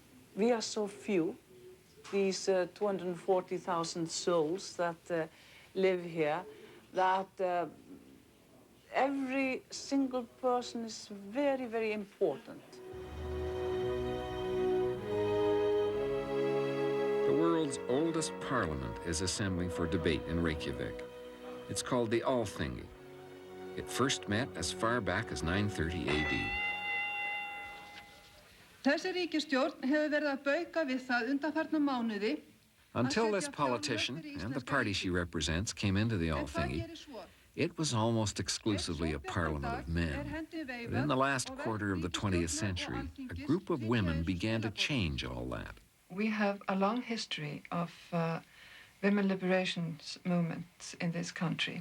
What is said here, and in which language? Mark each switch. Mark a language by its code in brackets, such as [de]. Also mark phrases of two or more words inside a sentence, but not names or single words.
[en] We are so few, these 240,000 souls that live here, that every single person is very, very important. The world's oldest parliament is assembling for debate in Reykjavik. It's called the Alþingi. It first met as far back as 930 AD. [is] Þessi ríkisstjórn hefur verið að bauka við það undanfarna mánuði. [en] Until this politician and the party she represents came into the Alþingi, It was almost exclusively a parliament of men. But in the last quarter of the 20th century, a group of women began to change all that. We have a long history of women liberation movements in this country.